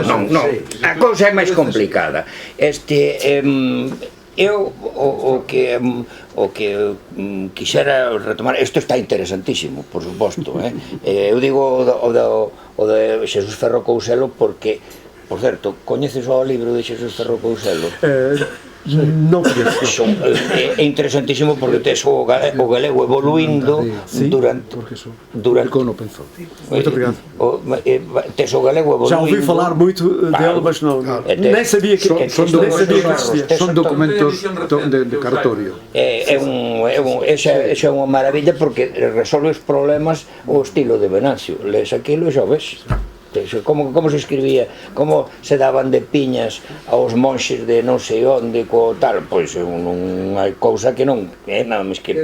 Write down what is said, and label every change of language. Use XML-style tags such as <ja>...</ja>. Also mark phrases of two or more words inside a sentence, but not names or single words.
<gl>Non, a cousa é máis complicada. Eu o que quixera retomar, isto está interesantísimo, por suposto, eu digo o de Xesús Ferro Couselo porque, por certo, coñeces o libro de Xesús Ferro Couselo?</gl> <pt>Não conheço.</pt> <gl>É interesantísimo porque tes o galego evoluindo durante...</gl> <pt>Muito obrigado.</pt> <gl>Tes o galego evoluindo...</gl> <pt>Já ouvi falar muito dele, mas não, nem sabia que existia.</pt> <gl>Son documentos de cartorio. Esa é unha maravilla porque resolve os problemas o estilo de Venancio. Les aquilo e xa ves. Como se escribía, como se daban de piñas aos monxes de non sei onde co tal, pois unha cousa que non é nada máis que...</gl>